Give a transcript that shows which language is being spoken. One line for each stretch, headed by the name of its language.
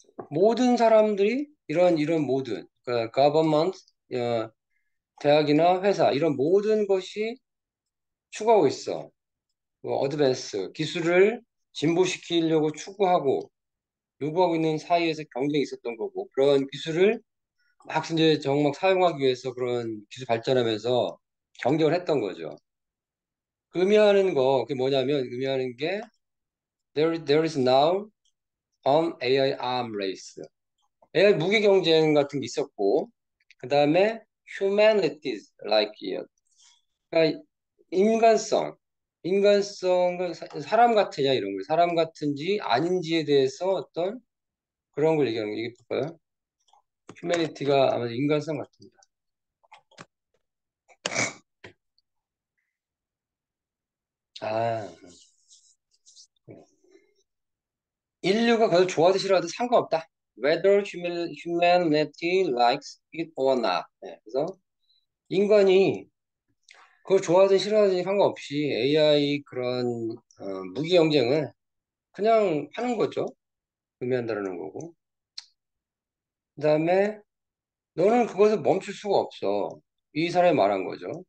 Korean: 모든 사람들이 이런 모든 그러니까 government, 대학이나 회사 이런 모든 것이 추구하고 있어. 뭐 어드밴스 기술을 진보시키려고 추구하고 요구하고 있는 사이에서 경쟁이 있었던 거고 그런 기술을 막 이제 정말 사용하기 위해서 그런 기술 발전하면서 경쟁을 했던 거죠. 의미하는 거 그게 뭐냐면 의미하는 게
English: there is now an AI arm race.
Korean: AI 무기 경쟁 같은 게 있었고 그 다음에
English: humanities like it.
Korean: 그러니까 인간성, 인간성은 사람 같으냐 이런 거, 사람 같은지 아닌지에 대해서 어떤 그런 걸 얘기하는 거 이게 볼까요? 휴메니티가 아마 인간성 같습니다. 아, 인류가 그걸 좋아하든 싫어하든 상관없다.
English: Whether humanity likes it or not.
Korean: 네, 그래서 인간이 그걸 좋아하든 싫어하든 상관없이 AI 그런 무기 경쟁을 그냥 하는 거죠. 의미한다는 거고. 그다음에 너는 그것을 멈출 수가 없어. 이 사람이 말한 거죠.